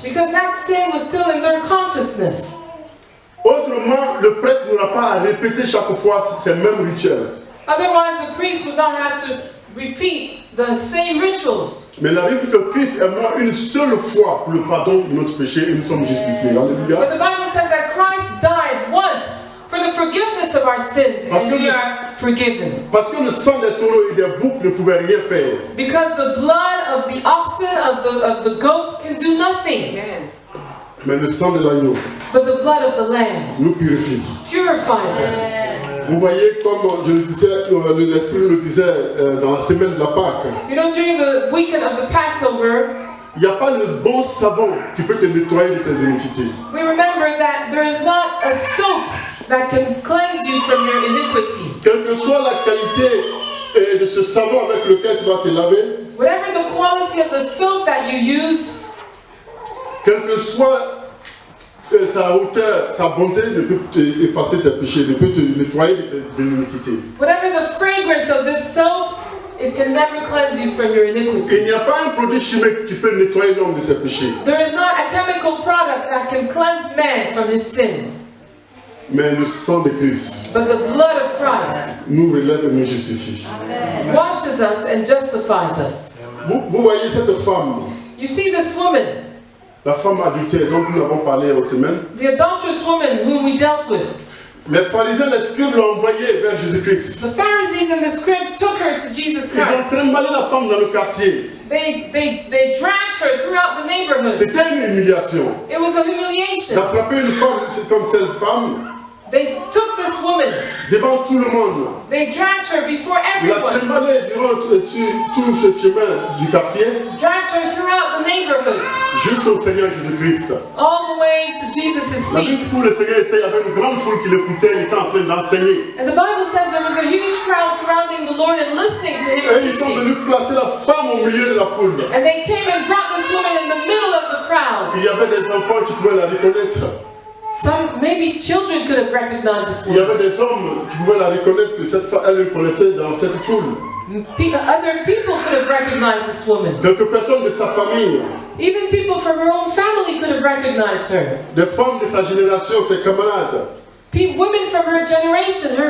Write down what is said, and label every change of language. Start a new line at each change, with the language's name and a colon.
English: Because that sin was still in their consciousness.
French: Autrement, le prêtre n'aura pas à répéter chaque fois ces mêmes rituels.
English: Otherwise, the priest would not have to repeat the same rituals.
French: Mais la Bible dit que Christ est mort une seule fois pour le pardon de notre péché et nous sommes justifiés.
English: But
French: Alléluia.
English: the Bible says that Christ died once for the forgiveness of our sins, and we are forgiven.
French: Parce que le sang des taureaux et des boucs ne pouvait rien faire.
English: Because the blood of the oxen, of the goats can do nothing.
French: Mais le sang de l'agneau
English: But the blood of the lamb
French: nous purifie.
English: purifies us.
French: Vous voyez, comme je le disais, l'Esprit nous le disait dans la semaine de la Pâque,
English: You know, during the weekend of the Passover,
French: il n'y a pas le bon savon qui peut te nettoyer de tes iniquités.
English: we remember that there is not a soap that can cleanse you from your iniquity.
French: Quelle que soit la qualité de ce savon avec lequel tu vas te laver,
English: Whatever the quality of the soap that you use,
French: quelle que soit sa hauteur, sa bonté, ne peut effacer tes péchés, ne peut te nettoyer de l'iniquité.
English: whatever the fragrance of this soap, it can never cleanse you from your
French: Il
English: iniquity.
French: n'y a pas un produit chimique qui peut nettoyer l'homme de ses péchés.
English: There is not a chemical product that can cleanse man from his sin.
French: Mais le sang de Christ
English: But the blood of Christ
French: nous relève et nous justifie.
English: washes us and justifies us.
French: Vous voyez cette femme,
English: You see this woman,
French: la femme adultère dont nous avons parlé en semaine.
English: the adulterous woman whom we dealt with.
French: Les pharisiens, les scribes l'ont envoyée vers Jésus-Christ.
English: The Pharisees and the scribes took her to Jesus
French: Ils ont
English: Christ.
French: trimballé la femme dans le quartier.
English: They dragged her throughout the neighborhood.
French: C'était une humiliation.
English: It was a humiliation.
French: D'attraper une femme comme cette femme,
English: They took this woman.
French: devant tout le monde.
English: They dragged her before
French: Il a
English: everyone.
French: trimballé durant sur tout ce chemin du quartier
English: Dragged her throughout the neighborhoods.
French: jusqu'au Seigneur Jésus-Christ.
English: All the way to Jesus'
French: La Bible
English: feet.
French: où le Seigneur était, il y avait une grande foule qui l'écoutait, il était en train d'enseigner.
English: And the Bible says there was a huge crowd surrounding the Lord and listening to
French: Et
English: him
French: ils sont
English: teaching.
French: venus placer la femme au milieu de la foule.
English: And they came and brought this woman in the middle of the crowd.
French: Il y avait des enfants qui pouvaient la reconnaître.
English: Maybe children could have recognized this
French: Il y
English: woman.
French: avait des hommes qui pouvaient la reconnaître, que cette femme, elle le connaissait dans cette foule.
English: Other people could have recognized this woman.
French: Quelques personnes de sa famille,
English: Even people from her own family could have recognized her.
French: des femmes de sa génération, ses camarades,
English: Women from her generation, her